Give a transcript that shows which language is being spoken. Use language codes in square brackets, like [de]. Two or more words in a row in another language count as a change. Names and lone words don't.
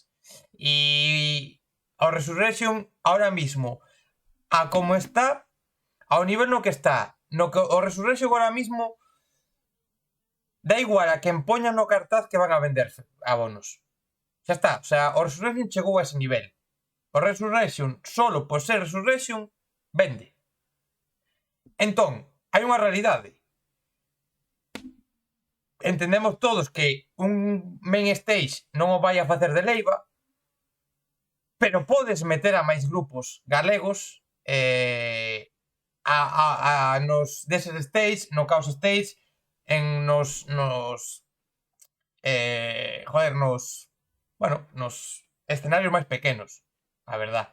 [gl] E o Resurrection, [es] ahora mismo, [gl] a como está, ao nivel no que está, no que o Resurrection [es] ahora mismo, [gl] da igual a quen poñan no cartaz que van a vender abonos. Xa está, [es] o sea, [gl] o Resurrection chegou a ese nivel. O Resurrection, solo por ser Resurrection, vende. Entón, hai unha realidade. Entendemos todos que un [en] main stage [gl] non o vai a facer de leiva, pero podes meter a máis grupos galegos nos deses stage, no Chaos Stage, nos escenarios máis pequenos, a verdad.